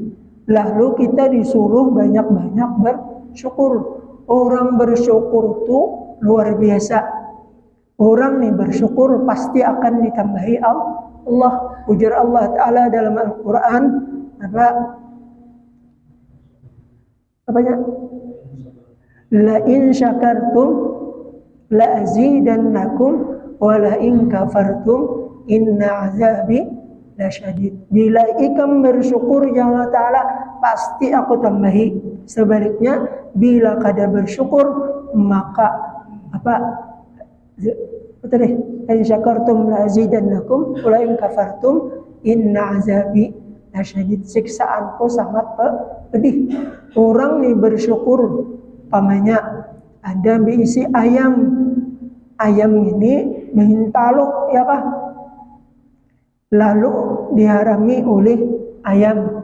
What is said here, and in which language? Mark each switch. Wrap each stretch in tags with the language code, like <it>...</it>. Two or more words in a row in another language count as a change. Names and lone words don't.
<bjn>Lalu kita disuruh banyak-banyak bersyukur. Orang bersyukur itu luar biasa. Orang nih bersyukur pasti akan ditambahi Allah. Ujar Allah Ta'ala dalam Al-Quran apanya?</bjn> <ar>لئن شكرتم لأزيدنكم ولئن كفرتم إن عذابي لشديد.</ar> <bjn>Bila ikam bersyukur ya Allah Ta'ala pasti aku tambahi. Sebaliknya bila kada bersyukur maka</bjn> <ar>لئن شكرتم لأزيدنكم ولئن كفرتم إن عذابي لشديد.</ar> <bjn>Siksaanku sangat pedih. Orang nih bersyukur, pamannya ada berisi ayam. Ayam ini mengintaluk ya kah? Lalu diharami oleh ayam.</bjn>